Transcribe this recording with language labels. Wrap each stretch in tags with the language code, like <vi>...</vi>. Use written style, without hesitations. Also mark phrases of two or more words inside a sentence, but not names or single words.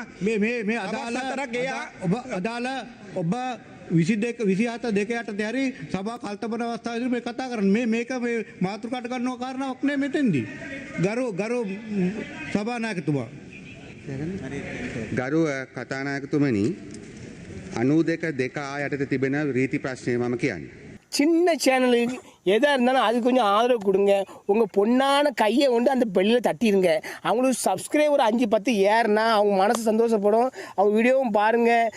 <si>මේ අදාළ ඔබ 27 දෙක යටතේ හරි සභා කල්තබන අවස්ථාවේදී මේ කතා කරන්නේ මේක මේ මාතෘකාට ගන්නව කාරණාවක් නේ මෙතෙන්දී. ගරු සභානායකතුමා ගරු කතානායකතුමනි 92 යටතේ තිබෙන රීති ප්‍රශ්නය මම කියන්නේ.</si> <ta>சின்ன சேனலுக்கு எதாக இருந்தாலும் அது கொஞ்சம் ஆதரவு கொடுங்க. உங்கள் பொண்ணான கையை கொண்டு அந்த பெல்லில் தட்டிடுங்க. அவங்களுக்கு சப்ஸ்கிரைபர் 5-10 ஏறுனா அவங்க மனசு சந்தோஷப்படும். அவங்க வீடியோவும் பாருங்கள்.</ta>